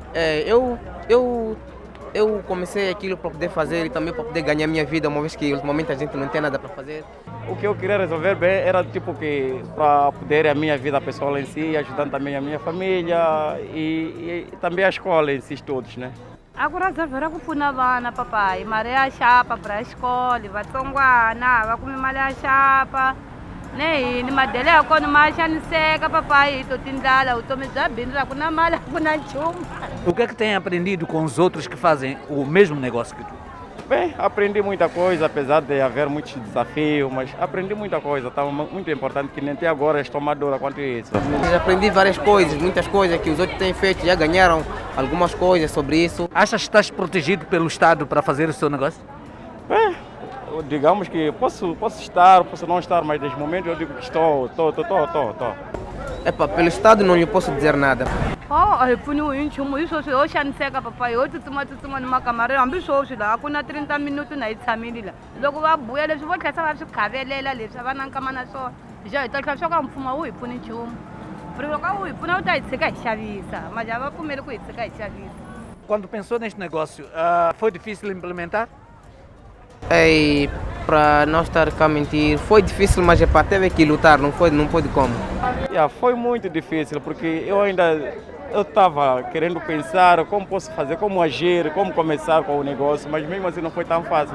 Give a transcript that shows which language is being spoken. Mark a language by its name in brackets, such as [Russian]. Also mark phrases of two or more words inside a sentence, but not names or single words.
[Portuguese] Eu comecei aquilo para poder fazer e também para poder ganhar minha vida, uma vez que ultimamente a gente não tem nada para fazer. O que eu queria resolver bem era tipo que para poder a minha vida pessoal em si, ajudando também a minha família e também a escola em si todos, né? Agora resolveram [Tsonga] kupfuna vana papai, mali ya xapa [Portuguese] para a escola, [Tsonga] vatsongwana va kume mali ya xapa. Ne yini madele ya kona ma xaniseka papai, to tindlala, vutomi bya bindzu a ku na mali, a ku na nchumu. [Portuguese] O que é que tem aprendido com os outros que fazem o mesmo negócio que tu? Bem, aprendi muita coisa, apesar de haver muitos desafios, mas aprendi muita coisa, tá muito importante que nem até agora estou madura quanto isso. Eu aprendi várias coisas, muitas coisas que os outros têm feito, já ganharam algumas coisas sobre isso. Achas que estás protegido pelo Estado para fazer o seu negócio? Bem, digamos que posso estar, posso não estar, mas neste momento eu digo que estou. Pelo Estado não lhe posso dizer nada. [Tsonga] A hi pfuniwi hi nchumu hi sweswi ho xaniseka papai, ho tsutsuma ni makamareni hambi sweswi laha ku na 30 minuti na hi tshamile laha. Loko va buya leswi vo tlhela va swi khavelela leswi a va na nkama na swona. Hi ta tlhela swa ku mfumo wu hi pfuni nchumu. Loko a wu hi pfuna wu ta hi tshika hi xavisa, mas a va pfumeli ku hi tshika hi xavisa. [Portuguese] Quando pensou neste negócio, foi difícil implementar? Para não estar cá a mentir, foi difícil, mas teve que lutar, não pôde como. Foi muito difícil, porque eu estava querendo pensar como posso fazer, como agir, como começar com o negócio, mas mesmo assim não foi tão fácil.